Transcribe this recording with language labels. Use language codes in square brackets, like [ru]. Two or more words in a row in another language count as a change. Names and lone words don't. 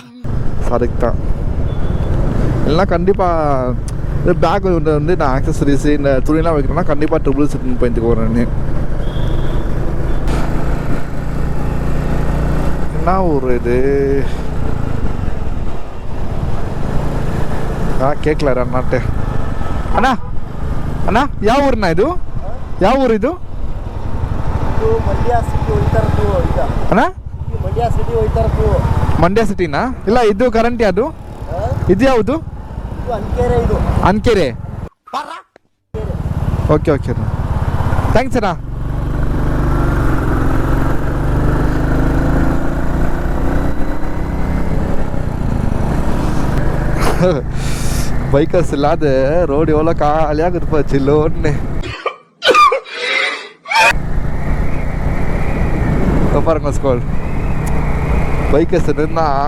[ta] அதுக்கு தான் எல்லாம் கண்டிப்பாக இந்த பேக் வந்து நான் ஆக்சசரிஸு இந்த துணியெல்லாம் வைக்கிறேன்னா கண்டிப்பாக ட்ரிபிள்ஸ் எடுத்துன்னு போயிட்டு வரேன்னு. என்ன ஒரு இது கேட்கல அண்ணாட்ட. [kn] அண்ணா ಅಣ್ಣ ಯಾವ ಊರನ್ನ ಇದು? ಯಾವ ಊರು ಇದು? ಮಂಡ್ಯ ಸಿಟಿ ಹೋಯ್ತಾ ಇರೋದು ಈಗ. ಅಣ್ಣ ಮಂಡ್ಯ ಸಿಟಿ ಹೋಯ್ತಾ ಇರೋದು. ಮಂಡ್ಯ ಸಿಟಿನಾ? ಇಲ್ಲ ಇದು ಕರೆಂಟ್ ಯಾವುದು? ಇದು ಯಾವುದು? ಇದು ಅನ್ಕೆರೆ. ಇದು ಅನ್ಕೆರೆ. [en] okay okay [kn] ಅಣ್ಣ, ಥ್ಯಾಂಕ್ಸ್ ಅಣ್ಣ. [ta] பைக்கர்ஸ் இல்லாத ரோடு எவ்வளோ காலியாக இருப்பா சில்லோன்னு. பாருங்க [en] school bikers [ta] இருந்தா